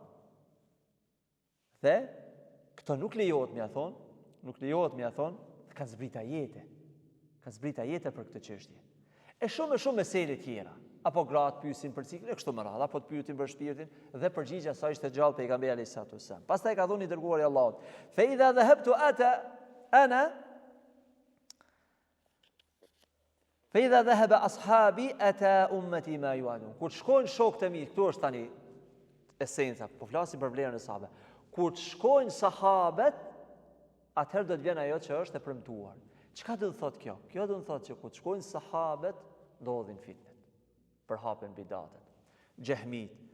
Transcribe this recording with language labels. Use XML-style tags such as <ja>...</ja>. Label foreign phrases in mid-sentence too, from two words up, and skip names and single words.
<sq>Dhe këto nuk lejohet më ia thon, nuk lejohet më ia thon, kanë zbrit ajete. Kanë zbrit ajete për këtë çështje. E shumë mesele tjera. Apo gratë pyesin për ciklin, kështu më radh, apo të pyetin për shpirtin dhe përgjigjja sa ishte gjallë pejgamberi</sq> <ar>عليه الصلاة والسلام.</ar> <sq>Pastaj ka thonë i dërguari i Allahut:</sq> <ar>"فإذا ذهبت فإذا ذهب أصحابي أتى أمتي ما يوعدون."</ar> <sq>Kur shkojnë shokët e mi, këtu është tani esenca, po flasim për vlerën e sahabëve. Kur shkojnë sahabët, atëherë do të vjen ajo që është e premtuar. Çka do të thotë kjo? Kjo do të thotë që kur shkojnë sahabët, ndodhin fitnet, përhapen bidatet, xehmit.</sq>